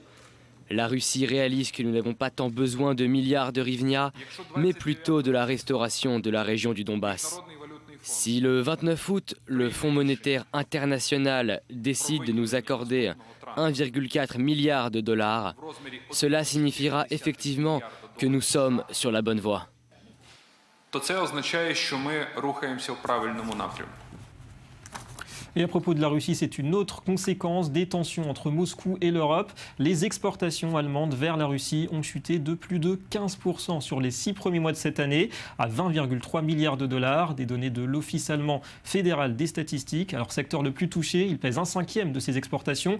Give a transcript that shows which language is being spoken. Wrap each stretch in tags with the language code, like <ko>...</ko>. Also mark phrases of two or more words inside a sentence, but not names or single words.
<fr>La Russie réalise que nous n'avons pas tant besoin de milliards de hryvnia, mais plutôt de la restauration de la région du Donbass. Si le 29 août, le Fonds monétaire international décide de nous accorder 1,4 milliard de dollars, cela signifiera effectivement que nous sommes sur la bonne voie.</fr> <uk>То це означає, що ми рухаємося в правильному напрямку.</uk> <fr>Et à propos de la Russie, c'est une autre conséquence des tensions entre Moscou et l'Europe. Les exportations allemandes vers la Russie ont chuté de plus de 15% sur les 6 premiers mois de cette année, à 20,3 milliards de dollars. Des données de l'Office allemand fédéral des statistiques. Alors, secteur le plus touché, il pèse 1/5 de ces exportations.</fr>